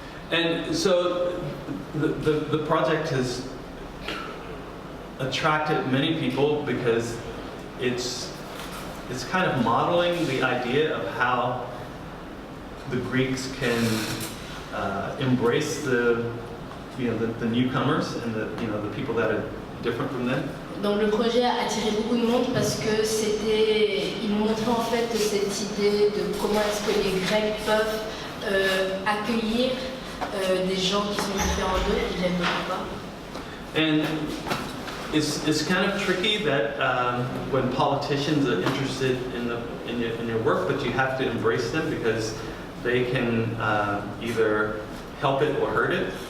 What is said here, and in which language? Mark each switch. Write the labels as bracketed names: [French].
[English] And so the project has attracted many people because it's kind of modeling the idea of how the Greeks can embrace the newcomers and the people that are different from them. [French] Donc le projet a attiré beaucoup de monde parce que il montrait en fait cette idée de comment est-ce que les Grecs peuvent accueillir des gens qui sont différents d'eux, qui viennent d'autre part. [English] And it's kind of tricky that when politicians are interested in your work, but you have to embrace them because they can either help it or hurt it.